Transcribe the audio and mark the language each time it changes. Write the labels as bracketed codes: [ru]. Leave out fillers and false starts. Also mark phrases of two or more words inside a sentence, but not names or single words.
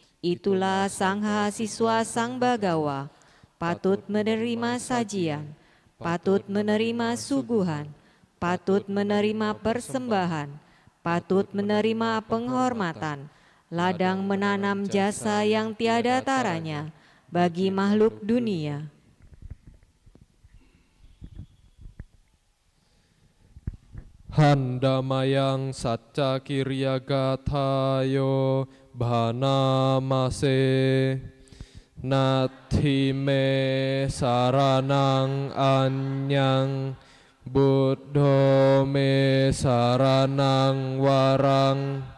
[id] Itulah Sangha siswa Sang Bagawa, patut menerima sajian, patut menerima suguhan, patut menerima persembahan, patut menerima penghormatan, ladang menanam jasa yang tiada taranya bagi makhluk dunia. [pi] Handamayang Satya Kirya Gathayo Bhanamase Nathime Saranang Anyang Buddho me Saranang Warang